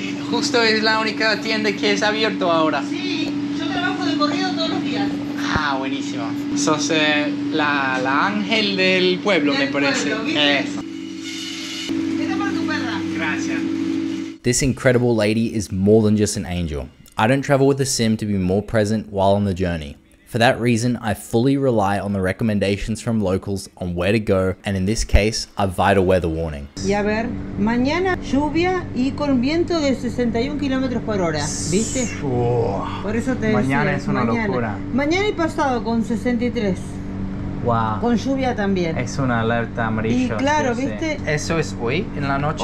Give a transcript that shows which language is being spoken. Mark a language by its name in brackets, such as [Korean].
[Spanish] Justo es la única tienda que es abierto ahora. Sí, yo trabajo de corrido todos los días. Ah, buenísimo. Sos la ángel del pueblo, me parece. Pueblo, ¿viste? Eso. Esta para tu perra. Gracias. [English] This incredible lady is more than just an angel. I don't travel with a sim to be more present while on the journey. For that reason, I fully rely on the recommendations from locals on where to go, and in this case, a vital weather warning. [Spanish] Y a ver, mañana lluvia y con viento de 61 kilómetros por hora, ¿viste? Por eso te mañana decía, es una locura. Mañana y pasado con 63. [English] Wow. [Spanish] Con lluvia también. Es una alerta amarilla. Y claro, sí. ¿viste? ¿Eso es hoy en la noche?